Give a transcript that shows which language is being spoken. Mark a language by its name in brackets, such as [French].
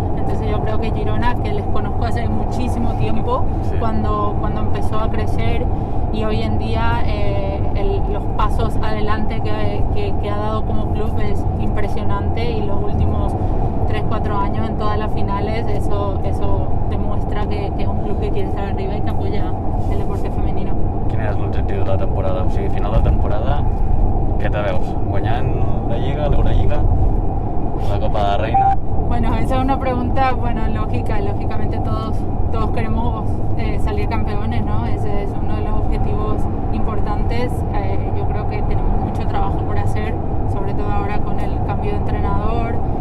[Spanish] Entonces yo creo que Girona, que les conozco hace muchísimo tiempo, sí, cuando empezó a crecer, y hoy en día los pasos adelante que ha dado como club es impresionante, y los últimos 3-4 años en todas las finales, eso demuestra que es un club que quiere estar arriba y que apoya el deporte femenino. [Catalan] Quin és l'objectiu de la temporada? O sigui, final de temporada, què te veus? Guanyant la Lliga, l'Eurolliga, la Copa de la Reina? [Spanish] Bueno, esa es una pregunta, lógica. Lógicamente todos queremos salir campeones, ¿no? Ese es uno de los objetivos importantes. Yo creo que tenemos mucho trabajo por hacer, sobre todo ahora con el cambio de entrenador.